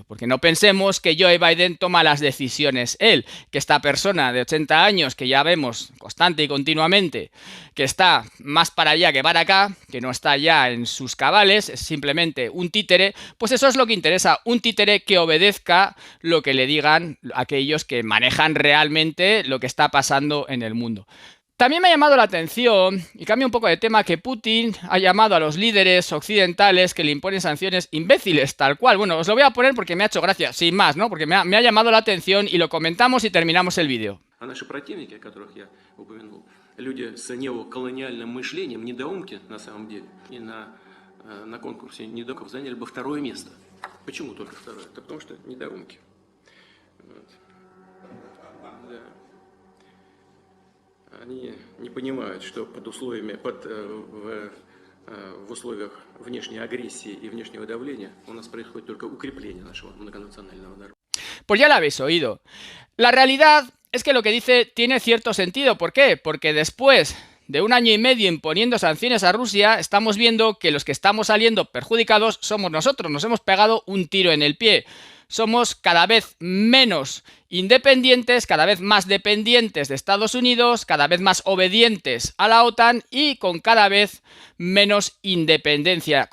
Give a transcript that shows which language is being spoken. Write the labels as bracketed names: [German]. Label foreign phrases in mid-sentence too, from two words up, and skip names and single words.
[Spanish] Porque no pensemos que Joe Biden toma las decisiones él, que esta persona de 80 años que ya vemos constante y continuamente, que está más para allá que para acá, que no está ya en sus cabales, es simplemente un títere, pues eso es lo que interesa, un títere que obedezca lo que le digan aquellos que manejan realmente lo que está pasando en el mundo. También me ha llamado la atención, y cambia un poco de tema, que Putin ha llamado a los líderes occidentales que le imponen sanciones imbéciles, tal cual. Bueno, os lo voy a poner porque me ha hecho gracia, sin más, ¿no? Porque me ha llamado la atención y lo comentamos y terminamos el vídeo. [Russian] А наши противники, о которых я упомянул, люди с неоколониальным мышлением, недоумки на самом деле, и на конкурсе недоумков заняли бы второе место. Почему только второе? Это потому что недоумки. Вот. Да. Они не понимают, что под условиями, в условиях внешней агрессии и внешнего давления у нас происходит только укрепление нашего многонационального народа. [Spanish] Pues ya lo habéis oído. La realidad es que lo que dice tiene cierto sentido. ¿Por qué? Porque después de 1 año y medio imponiendo sanciones a Rusia, estamos viendo que los que estamos saliendo perjudicados somos nosotros. Nos hemos pegado un tiro en el pie. Somos cada vez menos independientes, cada vez más dependientes de Estados Unidos, cada vez más obedientes a la OTAN y con cada vez menos independencia.